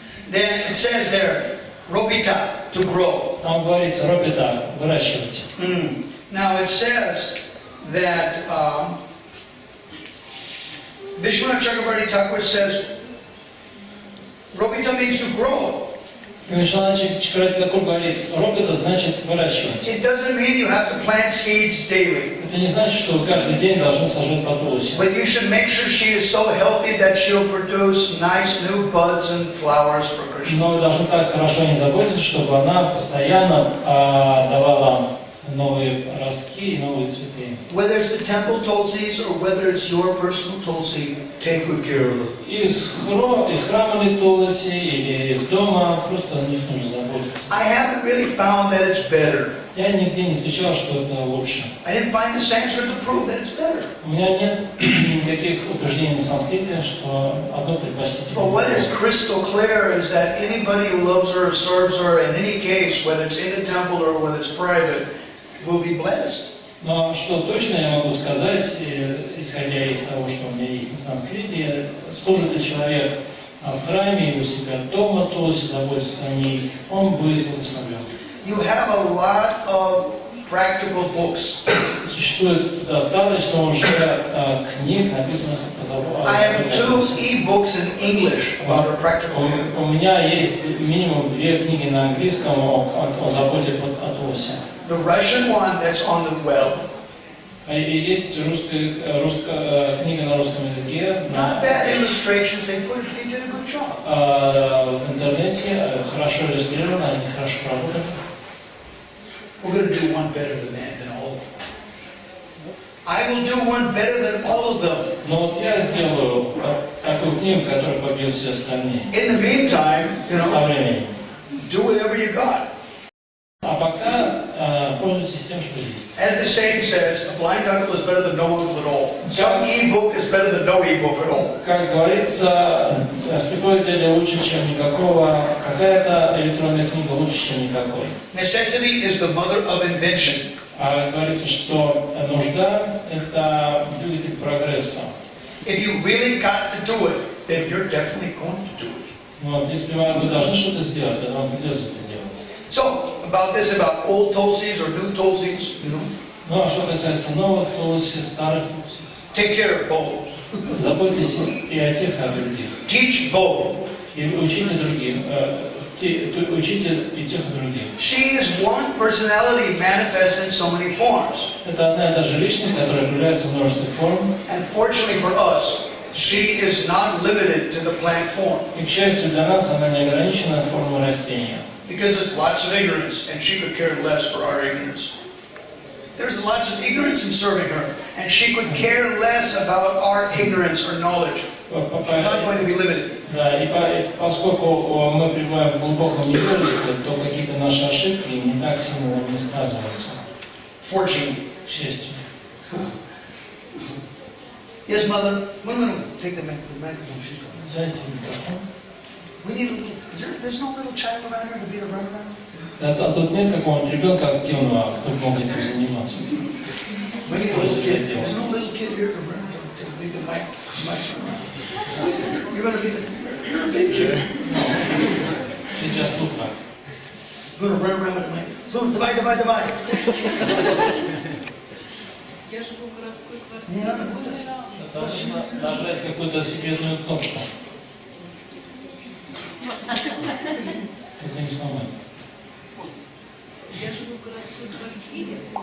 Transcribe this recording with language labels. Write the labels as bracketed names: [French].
[English] Then it says there, Ropita, to grow. [Russian] Там говорится ропита, выращивать. [English] Now it says that Vishwanath Chakrabarti Thakur says, Ropita means to grow. [Russian] Вишванат Чакрабарти Тхакур говорит, ропита значит выращивать. [English] It doesn't mean you have to plant seeds daily. [Russian] Это не значит, что вы каждый день должны сажать по тулусе. [English] But you should make sure she is so healthy that she'll produce nice new buds and flowers for Krishna. [Russian] Но вы должны так хорошо не заботиться, чтобы она постоянно давала новые ростки и новые цветы. [English] Whether it's the temple tulsis or whether it's your personal tulsi, take good care of her. [Russian] Из храма ли тулуси или из дома, просто о них нужно заботиться. [English] I haven't really found that it's better. [Russian] Я нигде не встречал, что это лучше. [English] I didn't find the Sanskrit to prove that it's better. [Russian] У меня нет никаких утверждений на санскрите, что одно предпочтительнее. [English] But what is crystal clear is that anybody who loves her or serves her in any case, whether it's in the temple or whether it's private, will be blessed. [Russian] Но что точно я могу сказать, исходя из того, что у меня есть на санскрите, служит ли человек в храме или у себя дома, то если заботится о ней, он будет благословлен. [English] You have a lot of practical books [Russian] Существует достаточно уже книг, написанных по заботе. [English] I have 2 e-books in English about our practical healing. [Russian] У меня есть минимум 2 книги на английском о заботе о Туасе. [English] The Russian one that's on the web. [Russian] И есть русская книга на русском языке. [English] Not bad illustrations. They did a good job. [Russian] В интернете хорошо иллюстрировано, они хорошо работают. [English] We're going to do one better than all of them. I will do one better than all of them. [Russian] Но вот я сделаю такую книгу, которая побьет все остальные. [English] In the meantime, [Russian] Со временем. [English] do whatever you got. [Russian] А пока пользуйтесь тем, что есть. [English] As the saying says, a blind uncle is better than no uncle at all. Some e-book is better than no e-book at all. [Russian] Как говорится, слепой дядя лучше, чем никакого. Какая-то электронная книга лучше, чем никакой. [English] Necessity is the mother of invention. [Russian] А говорится, что нужда – это двигатель прогресса. [English] If you really got to do it, then you're definitely going to do it. [Russian] Вот, если вы должны что-то сделать, то вам придется это делать. [English] So, about old Tulsis or new Tulsis, [Russian] Ну, а что касается новых Тулси, старых Тулси, [English] take care of both. [Russian] заботьтесь и о тех, и о других. [English] Teach both. [Russian] И учите других, учите и тех, и других. [English] She is one personality manifest in so many forms. [Russian] Это одна и та же личность, которая проявляется в множестве форм. [English] And fortunately for us, she is not limited to the plant form. [Russian] И, к счастью для нас, она не ограничена формой растения. [English] Because there's lots of ignorance, and she could care less for our ignorance. There's lots of ignorance in serving her, and she could care less about our ignorance or knowledge. She's not going to be limited. [Russian] Да, и поскольку мы пребываем в глубоком невежестве, то какие-то наши ошибки не так сильно не сказываются. [English] Fortunately. [Russian] К счастью. [English] Yes, mother. No. Take the microphone. She's going. [Russian] Дайте микрофон. [English] We need a little. There's no little child around here to be the runaround? [Russian] А тут нет какого-нибудь ребенка активного, кто мог этим заниматься. [English] We need a little kid. There's no little kid here to be the mic around. You're going to be you're a big kid. You just look like. You're going to run around with the mic. [Russian] Давай. Я живу в городской квартире. Не надо куда. Должна нажать какую-то секретную кнопку. Только не сломать. Я живу в городской квартире.